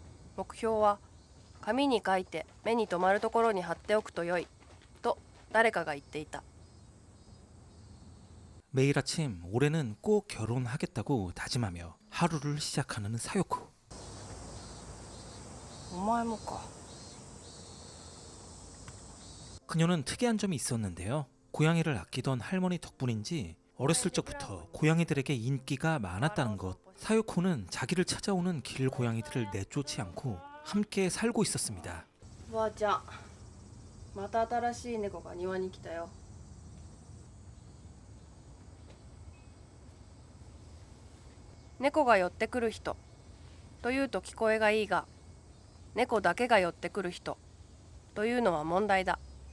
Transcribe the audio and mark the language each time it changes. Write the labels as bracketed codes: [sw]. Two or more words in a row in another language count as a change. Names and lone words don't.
[ja] 目標は紙に書いて目に留まるところに貼っておくとよいと誰かが言っていた。 [ko] 매일 아침 올해는 꼭 결혼하겠다고 다짐하며 하루를 시작하는 사요코. [ja] お前もか。 [ko] 그녀는 특이한 점이 있었는데요. 고양이를 아끼던 할머니 덕분인지 어렸을 적부터 고양이들에게 인기가 많았다는 것. 사요코는 자기를 찾아오는 길고양이들을 내쫓지 않고 함께 살고 있었습니다. [ja] おばあちゃん、また新しい猫が庭に来たよ。猫が寄ってくる人というと聞こえがいいが、猫だけが寄ってくる人というのは問題だ。